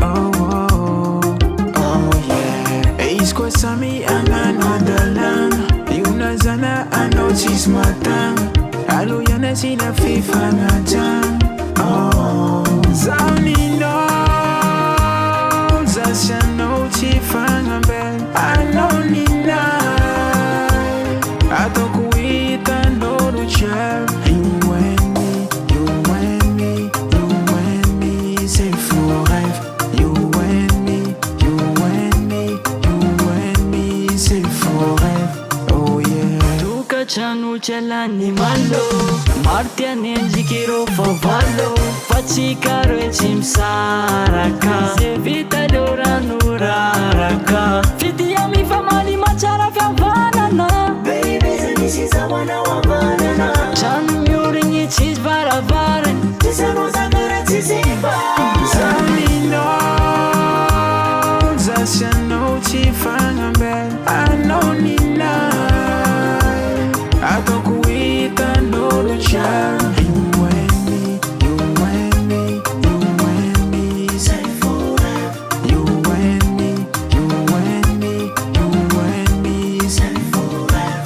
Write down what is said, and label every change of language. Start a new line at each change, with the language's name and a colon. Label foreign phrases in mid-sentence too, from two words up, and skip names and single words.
English: Oh yeah
Malagasy: Izy koa samy agnano adalana Io nazana anao tsisy matagna Alo ihany sina fifanajana Zaho ninao Zasy anao tsy fagnambela Anao ninay Ataoko hitanao
English: no child You and me, you and me, you and me
French: C'est faux rêve
English: You and me, you and me, you and me
French: C'est faux rêve
English: Oh yeah
Malagasy: Tuka trano tselany malo Maro tiany endrik'ireo favalo Fa tsika roe tsy misaraka Zay vita leo rano raraka Fitia mifamaly matsara fihavanana Baby zay misy zahoanao havanana Trano miorigny tsisy varavarany Tsisy anao zagara tsisy varana Zaho ninao Zasy anao tsy fagnambela Anao ninay Ataoko hitanao no child
English: You and me, you and me, you and me Say forever You and me, you and me, you and me Say forever